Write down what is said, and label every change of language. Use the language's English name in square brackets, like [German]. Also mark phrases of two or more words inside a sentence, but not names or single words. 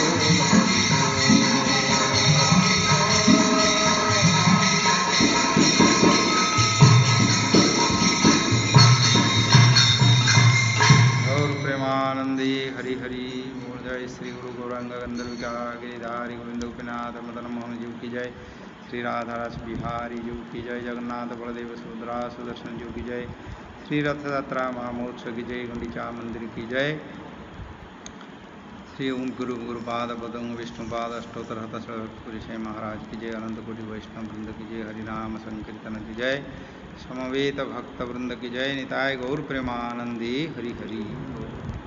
[Hindi] और प्रेमानंदी हरि हरि बोल जय श्री गुरु गौरांग गंधर्व गिरिधारी गोविंद गोपीनाथ मदन मोहन जीव की जय श्री राधा रस बिहारी जीव की जय जगन्नाथ बलदेव सुभद्रा सुदर्शन जीव की जय श्री रथ यात्रा महामहोत्सव की जय गुंडीचा मंदिर की जय श्री ओम गुरु गुरुपाद पदम विष्णुपाद अष्टोत्तर हतपुरी महाराज की जय अनंत कोटि वैष्णव वृंद की जय हरिनाम संकीर्तन की जय समवेत भक्त वृंद की जय निताय गौर प्रेमानंदी हरि हरि।